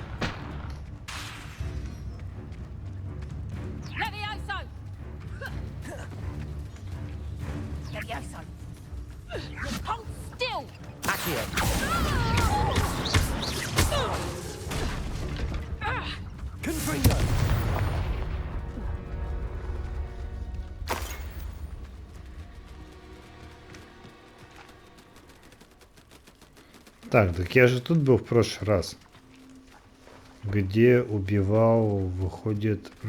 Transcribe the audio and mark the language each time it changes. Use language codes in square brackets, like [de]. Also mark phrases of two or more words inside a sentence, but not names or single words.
[la] Levioso! Levioso! [en] Hold still! [la] Accio. Confringo. [ru] Так я же тут был в прошлый раз. Где убивал, выходит...